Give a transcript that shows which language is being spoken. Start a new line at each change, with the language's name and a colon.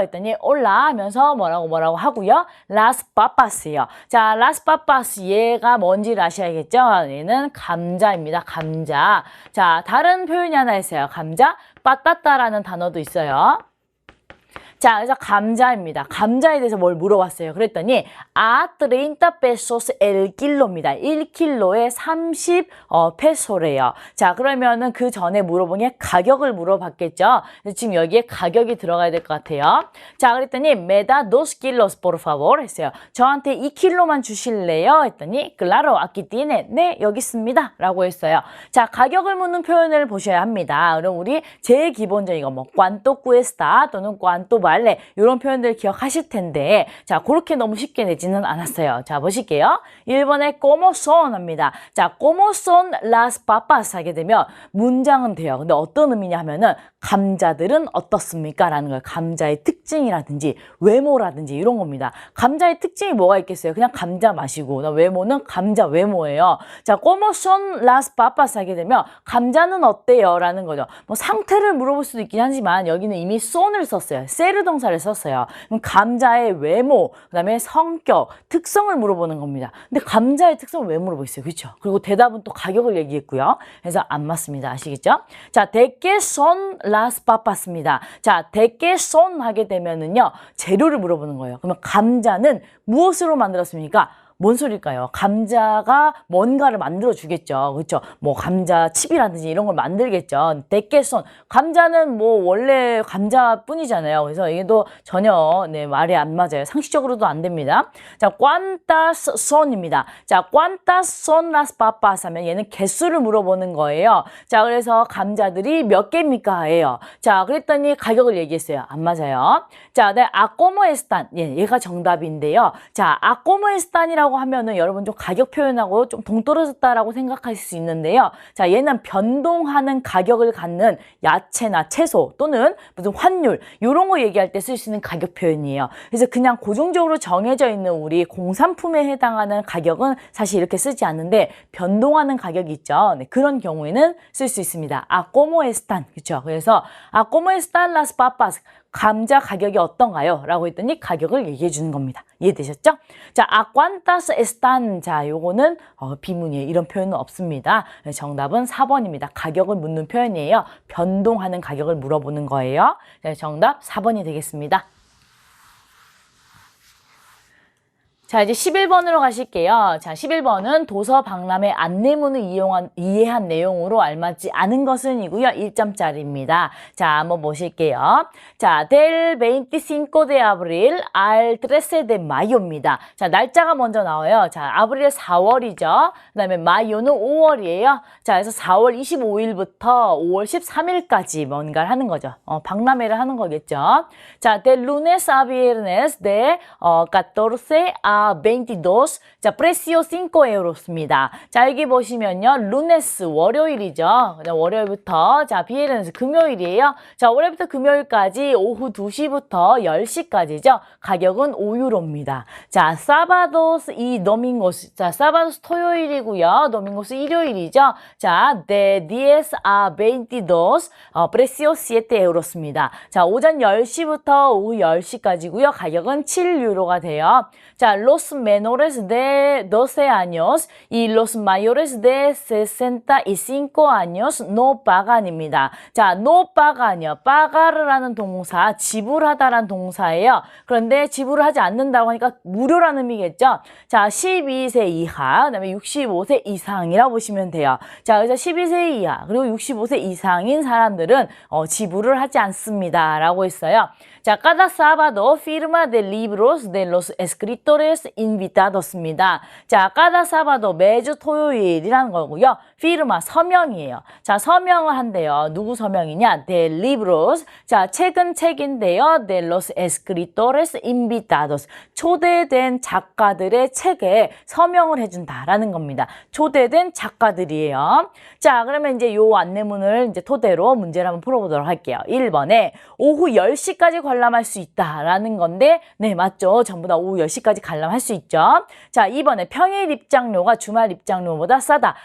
Korean: 했더니 올라 하면서 뭐라고 하고요. 라스 파파스요. 자, 라스 파파스 얘가 뭔지를 아셔야겠죠? 얘는 감자입니다. 감자. 자, 다른 표현이 하나 있어요. 감자, 빠따따라는 단어도 있어요. 자, 그래서 감자입니다. 감자에 대해서 뭘 물어봤어요. 그랬더니
Spanish: a 30 pesos el kilo입니다.
Korean: 1kg에 30 페소래요. 자, 그러면은 그 전에 물어본 게 가격을 물어봤겠죠. 그래서 지금 여기에 가격이 들어가야 될 것 같아요.
Spanish: 자,
Korean: 그랬더니
Spanish: me da 2 kilos por favor
Korean: 했어요. 저한테 2kg만 주실래요? 했더니
Spanish: claro, aquí tiene.
Korean: 네, 여기 있습니다. 라고 했어요. 자, 가격을 묻는 표현을 보셔야 합니다. 그럼 우리 제일 기본적인 거 뭐
Spanish: cuánto cuesta
Korean: 또는
Spanish: cuánto vale
Korean: 이런 표현들 기억하실 텐데 자, 그렇게 너무 쉽게 내지는 않았어요. 자, 보실게요. 1번에
Spanish: como son
Korean: 합니다. 자,
Spanish: como son las papas
Korean: 하게 되면 문장은 돼요. 근데 어떤 의미냐 하면은 감자들은 어떻습니까? 라는 거예요. 감자의 특징이라든지 외모라든지 이런 겁니다. 감자의 특징이 뭐가 있겠어요? 그냥 감자 맛이고 외모는 감자 외모예요. 자,
Spanish: como son las papas
Korean: 하게 되면 감자는 어때요? 라는 거죠. 뭐 상태를 물어볼 수도 있긴 하지만 여기는 이미 son을 썼어요. 세르 동사를 썼어요. 그럼 감자의 외모, 그 다음에 성격, 특성을 물어보는 겁니다. 근데 감자의 특성을 왜 물어보겠어요? 그렇죠? 그리고 대답은 또 가격을 얘기했고요. 그래서 안 맞습니다. 아시겠죠?
Spanish: 자, de qué son las papas입니다.
Korean: 자,
Spanish: de qué son
Korean: 하게 되면은요, 재료를 물어보는 거예요. 그러면 감자는 무엇으로 만들었습니까? 뭔 소릴까요? 감자가 뭔가를 만들어 주겠죠. 그렇죠? 뭐 감자 칩이라든지 이런 걸 만들겠죠. 대깨손. 감자는 뭐 원래 감자뿐이잖아요. 그래서 이게도 전혀 말이 안 맞아요. 상식적으로도 안 됩니다. 자,
Spanish: cuántas son
Korean: 입니다. 자,
Spanish: cuántas son las papas
Korean: 하면 얘는 개수를 물어보는 거예요. 자, 그래서 감자들이 몇 개입니까? 예요. 자, 그랬더니 가격을 얘기했어요. 안 맞아요. 자, 네,
Spanish: a como están.
Korean: 예, 얘가 정답인데요. 자, a como están이라고 변동이라고 하면은 여러분 좀 가격 표현하고 좀 동떨어졌다라고 생각하실 수 있는데요. 자, 얘는 변동하는 가격을 갖는 야채나 채소 또는 무슨 환율 이런 거 얘기할 때 쓸 수 있는 가격 표현이에요. 그래서 그냥 고정적으로 정해져 있는 우리 공산품에 해당하는 가격은 사실 이렇게 쓰지 않는데 변동하는 가격이 있죠. 네, 그런 경우에는 쓸 수 있습니다.
Spanish: ¿Cómo están?
Korean: 그렇죠.
Spanish: 그래서 ¿Cómo están las papas?
Korean: 감자 가격이 어떤가요? 라고 했더니 가격을 얘기해 주는 겁니다. 이해되셨죠? 자,
Spanish: ¿A cuántas están?
Korean: 자, 요거는 비문이에요. 이런 표현은 없습니다. 정답은 4번입니다. 가격을 묻는 표현이에요. 변동하는 가격을 물어보는 거예요. 정답 4번이 되겠습니다. 자, 이제 11번으로 가실게요. 자, 11번은 도서 박람회 안내문을 이해한 내용으로 알맞지 않은 것은 이고요. 1점짜리입니다. 자, 한번 보실게요.
Spanish: 자, del 25 de abril al 13 de mayo입니다.
Korean: 자, 날짜가 먼저 나와요. 자, 아브릴 4월이죠. 그 다음에 마요는 5월이에요. 자, 그래서 4월 25일부터 5월 13일까지 뭔가를 하는 거죠. 박람회를 하는 거겠죠.
Spanish: 자, del lunes a viernes de 14 a 22.
Korean: 자,
Spanish: precio 5 euros
Korean: 입니다. 자, 여기 보시면요. 루네스 월요일이죠. 월요일부터 자, 비에르네스 금요일이에요. 자, 월요일부터 금요일까지 오후 2시부터 10시까지죠. 가격은 5유로입니다. 자,
Spanish: sábados y domingos.
Korean: 자, sábados 토요일이고요. domingos 일요일이죠.
Spanish: 자, de 10 a 22. precio 7 euros입니다.
Korean: 자, 오전 10시부터 오후 10시까지고요. 가격은 7유로가 돼요.
Spanish: 자, los menores de 12 años y los mayores de 65 años no pagan입니다.
Korean: 자,
Spanish: no pagan
Korean: 이요. pagar라는 동사, 지불하다라는 동사예요. 그런데 지불을 하지 않는다고 하니까 무료라는 의미겠죠. 자, 12세 이하, 그다음에 65세 이상이라고 보시면 돼요. 자, 그래서 12세 이하 그리고 65세 이상인 사람들은 지불을 하지 않습니다. 라고 했어요.
Spanish: 자, cada sábado firma de libros de los escritores invitados입니다.
Korean: 자,
Spanish: cada sábado
Korean: 매주 토요일이라는 거고요. firma 서명이에요. 자, 서명을 한대요. 누구 서명이냐?
Spanish: de libros.
Korean: 자, 책인데요.
Spanish: de los escritores invitados.
Korean: 초대된 작가들의 책에 서명을 해준다라는 겁니다. 초대된 작가들이에요. 자, 그러면 이제 요 안내문을 이제 토대로 문제를 한번 풀어보도록 할게요. 1번에 오후 10시까지 관람할 수 있다라는 건데, 네, 맞죠. 전부 다 오후 10시까지 관람할 수 있죠. 자, 2번에 평일 입장료가 주말 입장료보다 싸다.